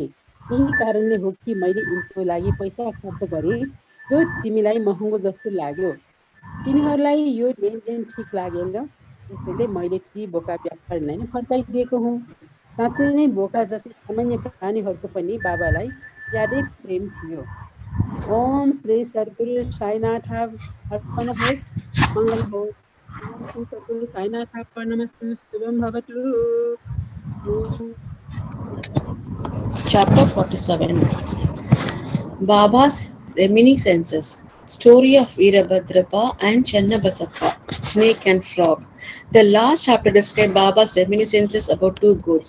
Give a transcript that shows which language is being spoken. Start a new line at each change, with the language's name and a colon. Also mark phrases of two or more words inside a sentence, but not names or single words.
Nepali: यही कारणले हो कि मैले यिनको लागि पैसा खर्च गरेँ जो तिमीलाई महँगो जस्तो लाग्यो। तिमीहरूलाई यो लेनदेन ठिक लागेन, त्यसैले मैले ती बोका व्यापारीलाई नै फर्काइदिएको हुँ। साँच्चै नै बोका जस्तै सामान्य प्राणीहरूको पनि बाबालाई ज्यादै प्रेम थियो। ओम श्री सद्गुरु साईनाथ अर्पण होस्, मङ्गल होस्।
Sanskrit: ओम श्री सद्गुरु साईनाथ अर्पणमस्तु, शुभम भवतु।
English: Chapter 47. Baba's Reminiscences. Story of Veerabhadrappa and Channabasappa, Snake and Frog. The last chapter described Baba's reminiscences about two goats.